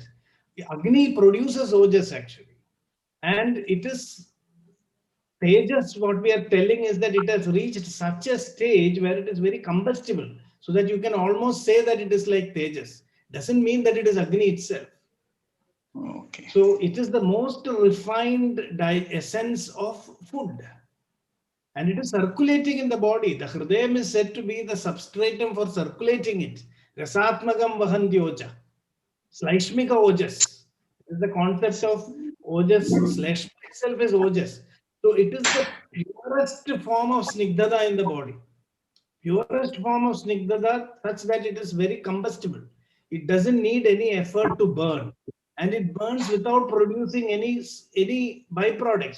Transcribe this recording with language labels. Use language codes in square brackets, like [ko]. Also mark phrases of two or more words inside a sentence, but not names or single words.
[en] Agni produces Ojas actually. And it is Tejas, what we are telling is that it has reached such a stage where it is very combustible, so that you can almost say that it is like Tejas. Doesn't mean that it is Agni itself. Okay. So it is the most refined essence of food. And it is circulating in the body. The Hridayam is said to be the substratum for circulating it. [sa] Rasatmagam vahanti oja. Slaishmika ojas. [en] This is the concept of ojas. Slaishma itself is ojas. So it is the purest form of snigdhada in the body. Purest form of snigdhada such that it is very combustible. It doesn't need any effort to burn. And it burns without producing any byproducts.